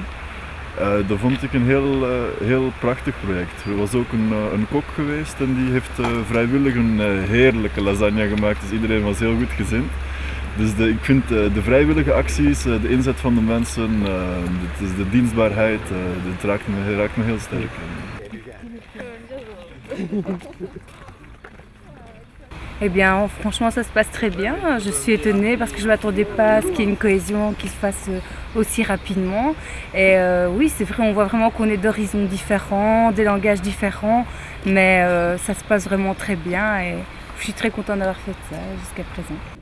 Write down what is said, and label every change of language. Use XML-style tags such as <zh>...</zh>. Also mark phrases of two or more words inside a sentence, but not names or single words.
<nl>Dat vond ik een heel prachtig project. Er was ook een kok geweest en die heeft vrijwillig een heerlijke lasagne gemaakt, dus iedereen was heel goed gezind. Dus ik vind de vrijwillige acties, de inzet van de mensen, de dienstbaarheid, dat raakt me heel sterk.</nl> <fr>Eh bien, franchement, ça se passe très bien. Je suis étonnée parce que je ne m'attendais pas à ce qu'il y ait une cohésion qui se fasse aussi rapidement. Et oui, c'est vrai, on voit vraiment qu'on est d'horizons différents, des langages différents, mais ça se passe vraiment très bien et je suis très contente d'avoir fait ça jusqu'à présent.</fr>